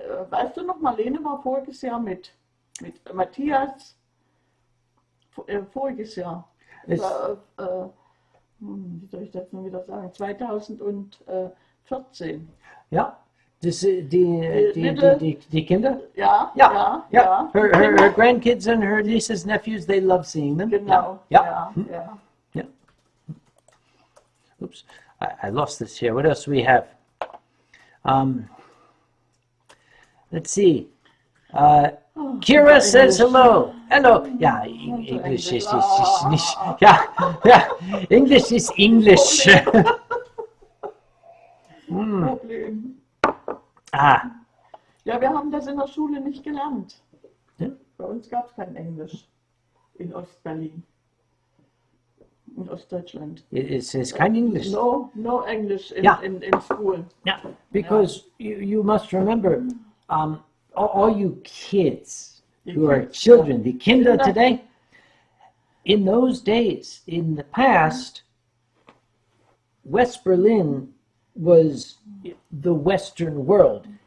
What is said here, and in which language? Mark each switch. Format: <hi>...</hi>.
<de>Weißt du noch, Marlene war voriges Jahr mit Matthias, voriges Jahr. Wie soll ich das nun wieder sagen? 2014. Ja, Die Kinder? Ja,</de> <en>Yeah,</en> <de>ja,</de> <en>yeah.</en> <de>ja.</de> <en>Her grandkids and her nieces, nephews, they love seeing them.</en> <de>Genau,</de> <en>Yeah.</en> <de>ja, ja.</de> <en>Yeah. Oops, I lost this here. What else do we have? Let's see. Kira says hello. Hello. Yeah, English is nicht. Yeah. English is English. Problem. Ah.</en> <de>Ja, wir haben das in der Schule nicht gelernt. Ja. Bei uns gab es kein Englisch in Ostberlin, in Ostdeutschland.</de> <en>It's kind of English. No English in, Yeah. in school. Yeah, because you must remember, all you kids who are children, the Kinder today, in those days, in the past, West Berlin was the Western world.</en>